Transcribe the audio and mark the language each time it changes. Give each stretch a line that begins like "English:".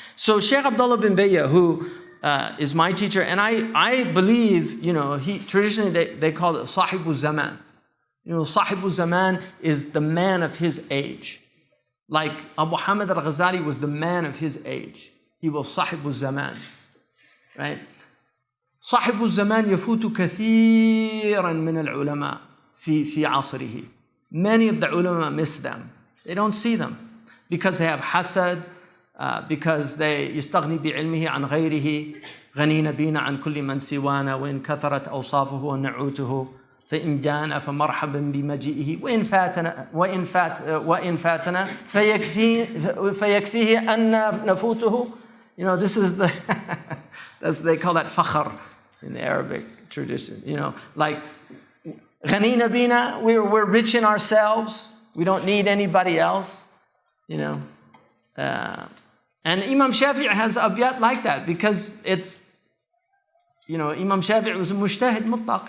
English: So Sheikh Abdullah bin Bayya, who is my teacher, and I believe, he traditionally they call it Sahibu Zaman. Sahibu Zaman is the man of his age. Like Abu Hamid al-Ghazali was the man of his age. He was Sahibu Zaman, right?
Arabic: صاحب الزمان يفوت كثيرا من العلماء في عصره.
English: Many of the ulama miss them. They don't see them because they have hasad, because they
Arabic: يستغني بعلمه عن غيره. غنينا بينا عن كل من سوانا وإن كثرت أوصافه ونعوته فإن جاءنا فمرحبا بمجيئه وإن فاتنا فيكفيه أن نفوته.
English: You know, this is the they call that fakhr in the Arabic tradition. You know, like
Arabic: غنينا بينا,
English: we're rich in ourselves. We don't need anybody else. You know, and Imam Shafi'i has abyat like that because it's, you know, Imam Shafi'i was a mujtahid mutlaq.